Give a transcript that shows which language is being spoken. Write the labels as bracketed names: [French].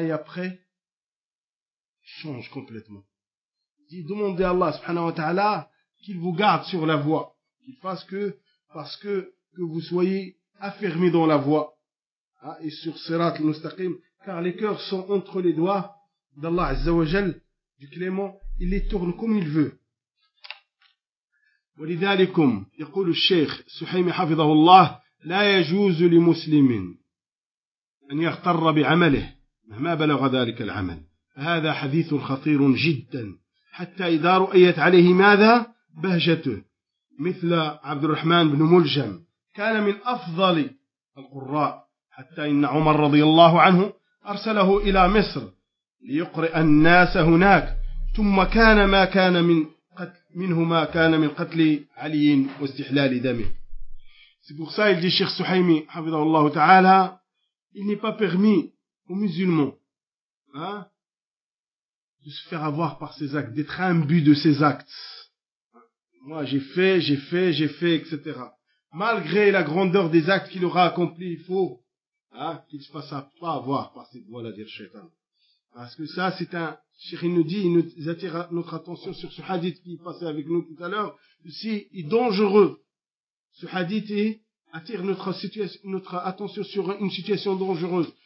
[French] et après change complètement il dit demandez à Allah subhanahu wa ta'ala qu'il vous garde sur la voie qu'il fasse que vous soyez affermis dans la voie et sur Sirat al-Mustaqim car les cœurs sont entre les doigts d'Allah Azza wa Jal, du Clément, il les tourne comme il veut. [Arabic] ولذلكم يقول الشيخ سحيمي حفظه الله لا يجوز لمسلم أن يغتر بعمله مهما بلغ ذلك العمل هذا حديث خطير جدا حتى إذا رؤيت عليه ماذا بهجته مثل عبد الرحمن بن ملجم كان من أفضل القراء حتى إن عمر رضي الله عنه أرسله إلى مصر ليقرأ الناس هناك ثم كان ما كان من قتل علي واستحلال دمه [French] C'est pour ça il dit Cheikh Suhaimi [Arabic] حفظه الله تعالى [French] il n'est pas permis aux musulmans de se faire avoir par ses actes d'être imbu de ses actes moi j'ai fait etc. malgré la grandeur des actes qu'il aura accomplis il faut qu'il se fasse pas avoir par cette voie-là, dire Shaitan. Parce que ça, c'est un. Cheikh, il nous dit, il nous attire notre attention sur ce hadith qui est passé avec nous tout à l'heure. Si, il est dangereux. Ce hadith il attire notre attention sur une situation dangereuse.